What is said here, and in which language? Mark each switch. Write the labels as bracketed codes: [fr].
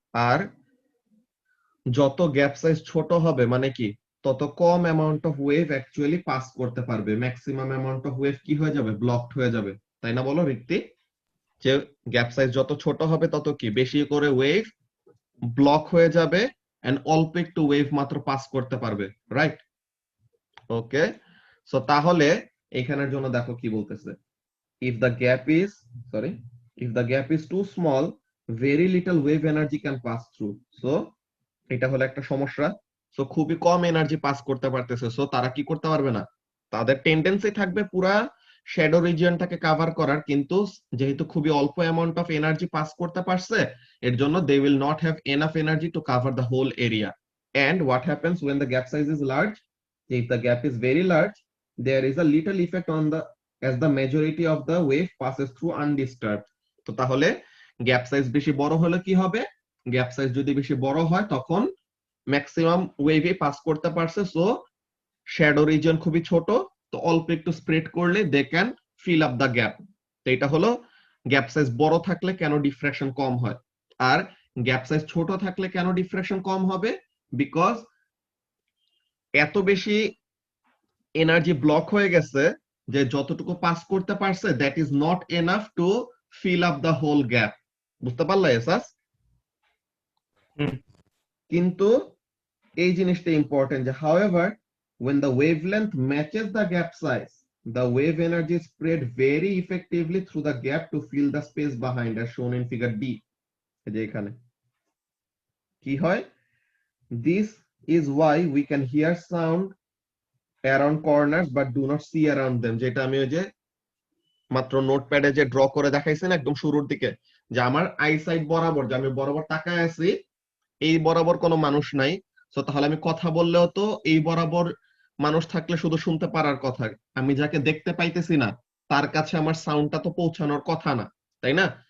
[bn] আর যত gap size ছোট হবে মানে কি তত কম amount of wave actually pass করতে পারবে, ম্যাক্সিমাম অ্যামাউন্ট অফ ওয়েভ কি হয়ে যাবে, ব্লকড হয়ে যাবে, তাই না বলো ঋত্বি? যে গ্যাপ সাইজ যত ছোট হবে তত কি বেশি করে ওয়েভ ব্লক হয়ে যাবে এন্ড অল্প একটু ওয়েভ মাত্র পাস করতে পারবে, রাইট? ওকে, সো তাহলে এখানের জন্য দেখো কি বলতেছে, [en] if the gap is sorry if the gap is too small, very little wave energy can pass through. [bn] So এটা হলো একটা সমস্যা। সো খুবই কম এনার্জি পাস করতে পারতেছে, সো তারা কি করতে পারবে না, তাদের টেন্ডেন্সি থাকবে পুরা শ্যাডো রিজিয়নটাকে কভার করার, কিন্তু যেহেতু খুবই অল্প অ্যামাউন্ট অফ এনার্জি পাস করতে পারছে এর জন্য [en] They will not have enough energy to cover the whole area. And what happens when the gap size is large, if the gap is very large, there is a little effect on the as the majority of the wave passes through undisturbed. [bn] তো তাহলে gap size বেশি বড় হলে কি হবে, gap size যদি বেশি বড় হয় তখন ম্যাক্সিমাম ওয়েভে পাস করতে পারছে, সো শ্যাডো রিজিয়ন খুবই ছোট, তো অল্প একটু স্প্রেড করলে [en] They can fill up the gap. [bn] তো এটা হলো গ্যাপ সাইজ বড় থাকলে কেন ডিফ্রাকশন কম হয়। আর গ্যাপ সাইজ ছোট থাকলে কেন ডিফ্রাকশন কম হবে, বিকজ এত বেশি এনার্জি ব্লক হয়ে গেছে যে যতটুকু পাস করতে পারছে [en] That is not enough to fill up the whole gap. [bn] বুঝতে পারলে এসাস? কিন্তু এই জিনিসটা ইম্পর্টেন্ট যে [en] however when the wavelength matches the gap size, the wave energy is spread very effectively through the gap to fill the space behind, as shown in figure D. [bn] এই যে এখানে কি হয়, [en] this is why we can hear sound around corners but do not see around them, [bn] যেটা আমি ওই যে মাত্র নোটপ্যাডে যে ড্র করে দেখাইছেন একদম শুরুর দিকে, যে আমার আইসাইট বরাবর, যে আমি বরাবর তাকায় আছি এই বরাবর কোনো মানুষ নাই, তো তাহলে আমি কথা বললেও তো এই বরাবর মানুষ থাকলে শুধু শুনতে পারার কথা, আমি যাকে দেখতে পাইতেছি না তার কাছে আমার সাউন্ডটা তো পৌঁছানোর কথা না, তাই না?